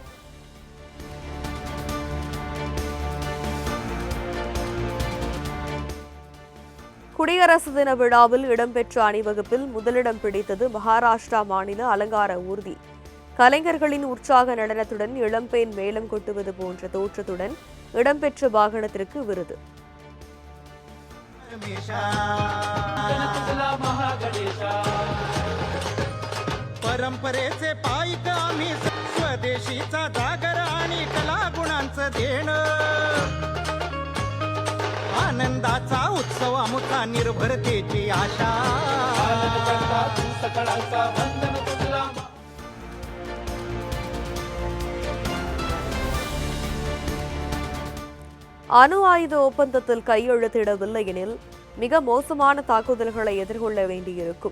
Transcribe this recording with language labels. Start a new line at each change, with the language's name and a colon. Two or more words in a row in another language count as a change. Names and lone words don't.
Tamil: குடியரசு தின விழாவில் இடம்பெற்ற அணிவகுப்பில் முதலிடம் பிடித்தது மகாராஷ்டிரா மாநில அலங்கார ஊர்தி. கலைஞர்களின் உற்சாக நடனத்துடன் இளம்பெண் மேளம் கொட்டுவது போன்ற தோற்றத்துடன் இடம்பெற்ற வாகனத்திற்கு விருது.
Marathi: परंपरेचे पायिक आम्ही स्वदेशीचा जागर आणि कलागुणांचं देणं आनंदाचा उत्सव आमचा निर्भरतेची आशा
Tamil: அணு ஆயுத ஒப்பந்தத்தில் கையெழுத்திடவில்லை எனில் மிக மோசமான தாக்குதல்களை எதிர்கொள்ள வேண்டியிருக்கும்.